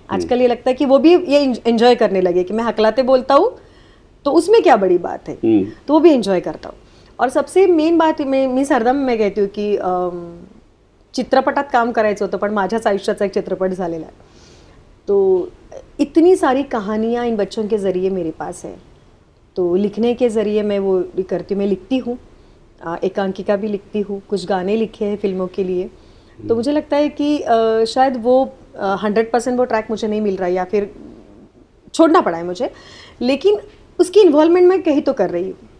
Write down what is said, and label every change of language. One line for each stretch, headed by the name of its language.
Hindi: आजकल ये लगता है कि वो भी ये एंजॉय करने लगे कि मैं हकलाते बोलता हूँ तो उसमें क्या बड़ी बात है, तो वो भी एंजॉय करता हूँ। और सबसे मेन बात
Marathi: मी सरदम
Hindi: मैं कहती हूँ की
Marathi: चित्रपटात काम करायचं होतं, पण माझ्याच आयुष्याचा एक चित्रपट झालेला आहे।
Hindi: तो इतनी सारी कहानियाँ इन बच्चों के ज़रिए मेरे पास है, तो लिखने के ज़रिए मैं वो करती हूँ। मैं लिखती हूँ, एकांकिका भी लिखती हूँ, कुछ गाने लिखे हैं फिल्मों के लिए। तो मुझे लगता है कि शायद वो 100% वो ट्रैक मुझे नहीं मिल रहा है, या फिर छोड़ना पड़ा है मुझे, लेकिन उसकी इन्वॉल्वमेंट मैं कहीं तो कर रही हूँ।